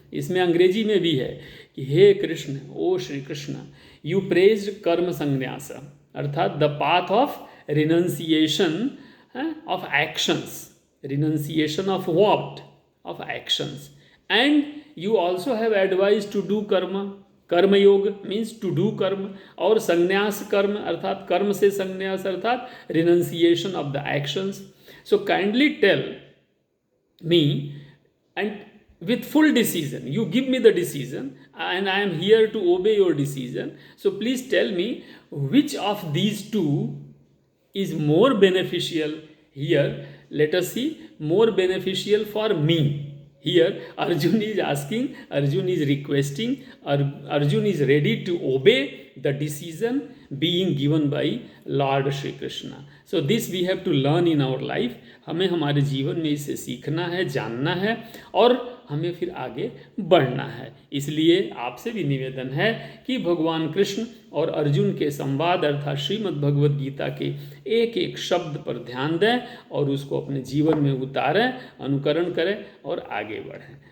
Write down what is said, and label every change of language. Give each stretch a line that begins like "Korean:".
Hindi: इसमें अंग्रेजी में भी है कि हे कृष्ण, ओ श्री कृष्ण,
English: You praised karma sannyas, अर्थात the path of renunciation of actions, renunciation of what? Of actions, and you also have advise to do karma, karmayoga means to do karma,
Hindi: और संन्यास कर्म अर्थात कर्म से संन्यास अर्थात
English: Renunciation of the actions. So kindly tell me and with full decision, you give me the decision and I am here to obey your decision. So please tell me which of these two is more beneficial here. Let us see, more beneficial for me. Here Arjun is asking, Arjun is requesting, Arjun is ready to obey the decision being given by Lord Shri Krishna. So this we have to learn in our life.
Hindi: हमें हमारे जीवन में इसे सीखना है, जानना है और हमें फिर आगे बढ़ना है। इसलिए आपसे भी निवेदन है कि भगवान कृष्ण और अर्जुन के संवाद अर्थात श्रीमद् भगवद गीता के एक एक शब्द पर ध्यान दें और उसको अपने जीवन में उतारें, अनुकरण करें और आगे बढ़ें।